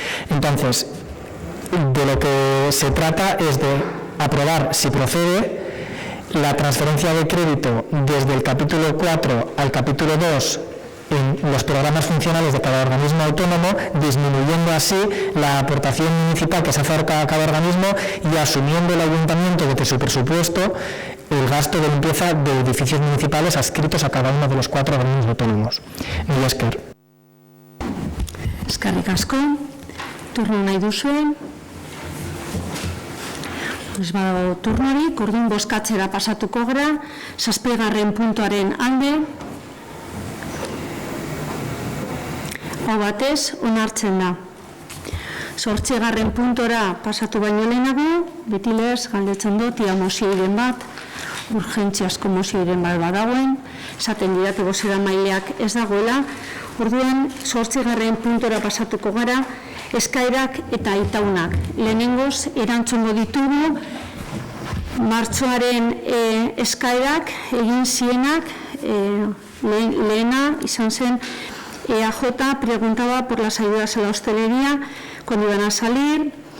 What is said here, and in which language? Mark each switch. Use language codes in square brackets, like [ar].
[es] Entonces, de lo que se trata es de aprobar, si procede, la transferencia de crédito desde el capítulo 4 al capítulo 2 en los programas funcionales de cada organismo autónomo, disminuyendo así la aportación municipal que se hace a cada organismo y asumiendo el ayuntamiento desde su presupuesto el gasto de limpieza de edificios municipales adscritos a cada uno de los 4 organismos autónomos. [eu] Mila esker. Eskerrik asko, turno nahi duzuen. Ez badago turnorik, orduan bozkatzera pasatuko gara, 7. puntuaren alde. Hau batez, onartzen da. 8. puntora pasatu baino lehenago, beti lez, galdetzen dut, ia mozioiren bat, urgentziazko mozioiren bat badagoen, esaten didate bozeramaileak ez dagoela, orduan 8. puntora pasatuko gara, eskaerak eta aitaunak. Lehenengoz, erantzungo ditugu, martxoaren eskaerak egin zienak, lehena izan zen, EAJ [es] preguntaba por las ayudas a la hostelería, cuando iban a salir,